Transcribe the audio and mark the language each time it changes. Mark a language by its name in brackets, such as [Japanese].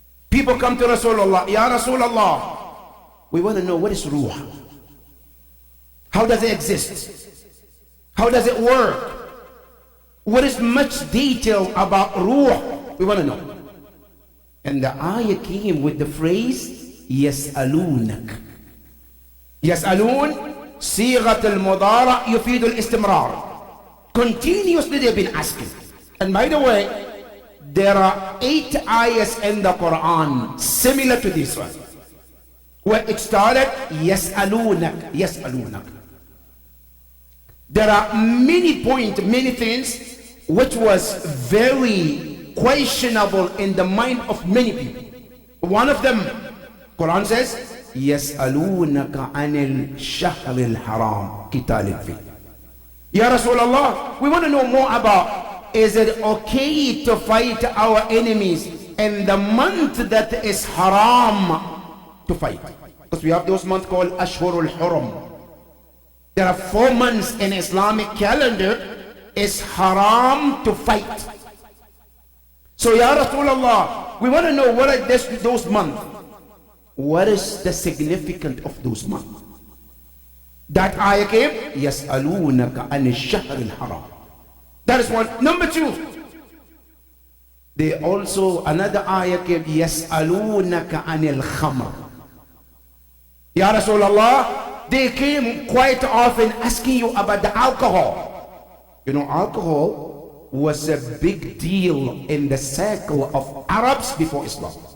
[English] People come to Rasulullah, Ya Rasulullah, we want to know what is ruh. How does it exist? How does it work? What is much detail about ruh? We want to know. And the ayah came with the phrase يسألونك. [Arabic] يسألون صيغة المضارع يفيد الاستمرار. [English] Continuously they've been asking. And by the way, there are 8 ayahs in the Quran similar to this one, where it started يسألونك يسألونك. There are many points, many things which was very questionable in the mind of many people. One of them, Quran says, [Arabic] يَسْأَلُونَكَ عَنِ الشَّهْرِ الْحَرَامِ قِتَالٍ فِيهِ. [English] Ya Rasulullah, we want to know more about, is it okay to fight our enemies in the month that is haram to fight? Because we have those months called Ashhurul Hurum. There are 4 months in Islamic calendar is haram to fight. So Ya Rasulullah, we want to know what are those months. What is the significance of those months? That ayah came, [Arabic] يَسْأَلُونَكَ عَنِ الشَّهْرِ الْحَرَامِ. [English] That is one. Number 2, they also, another ayah came, [Arabic] يَسْأَلُونَكَ عَنِ الْخَمْرِ. [English] Ya Rasulullah, they came quite often asking you about the alcohol. You know, alcohol was a big deal in the circle of Arabs before Islam.